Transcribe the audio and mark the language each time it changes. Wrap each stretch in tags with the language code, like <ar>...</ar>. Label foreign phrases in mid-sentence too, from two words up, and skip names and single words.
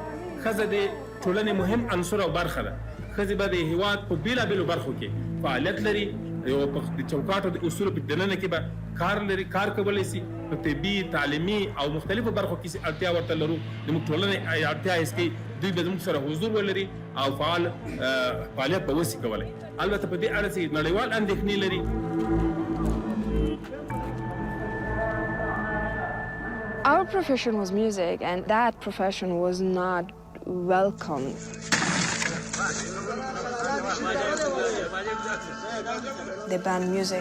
<ps>ښځه د ټولنې مهم عنصر او برخه ده. ښځې به د هېواد په بېلابېلو برخو کې فعالیت لري، یو د چوکاټو د اصولو په دننه کې به کار لري، کار کولی شي. په طبي، تعلیمي او مختلفو برخو کې چې اړتیا ورته لرو، زموږ ټولنې اړتیا حس کوي، دوی به زموږ سره حضور ولري او فعال فعالیت به وشي کولی. البته په دې اړه چې نړیوال اندېښنې لري.</ps> <en>Our profession was music, and that profession was not welcome. They banned music.</en>